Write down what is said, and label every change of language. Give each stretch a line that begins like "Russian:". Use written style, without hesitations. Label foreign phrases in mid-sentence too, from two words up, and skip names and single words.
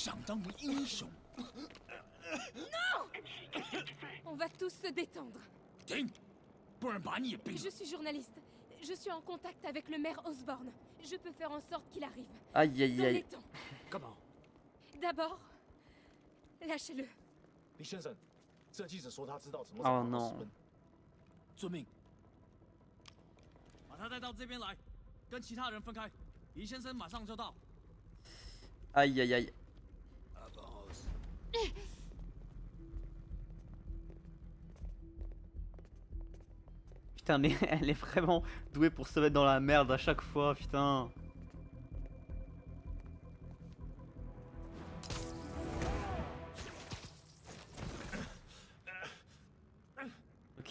French: Non! On va tous se détendre. Je suis journaliste. Je suis en contact avec le maire Osborne. Je peux faire en sorte qu'il arrive. Aïe aïe Dans les aïe. temps. Comment? D'abord, lâchez-le. Oh non.
Chinese: 遵命。把他带到这边来，跟其他人分开。黎先生马上就到。
French: Aïe aïe aïe. Putain mais elle est vraiment douée pour se mettre dans la merde à chaque fois, putain. Ok.